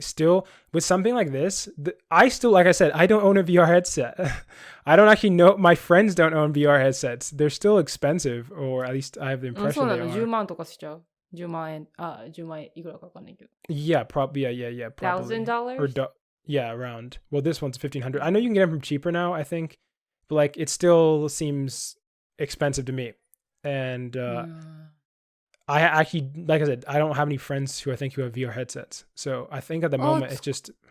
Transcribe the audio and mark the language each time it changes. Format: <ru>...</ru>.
<en>Still, with something like this, I still, like I said, I don't own a VR headset. I don't actually know. My friends don't own VR headsets. They're still expensive, or at least I have the うん、</en> <ja>そうな</ja> <en>they</en> <ja>の、</ja> <en>are.</en> <ja>10万とかしちゃう。 10万円、10万円いくらかわかんないけど。</ja> <en>Yeah, probably. Yeah, probably. Or $1,000? yeah, around. Well, this one's 1,500. I know you can get them from cheaper now, I think, but like it still seems expensive to me. And I actually, like I said, I don't have any friends who I think who have VR headsets. So I think at the moment it's just</en>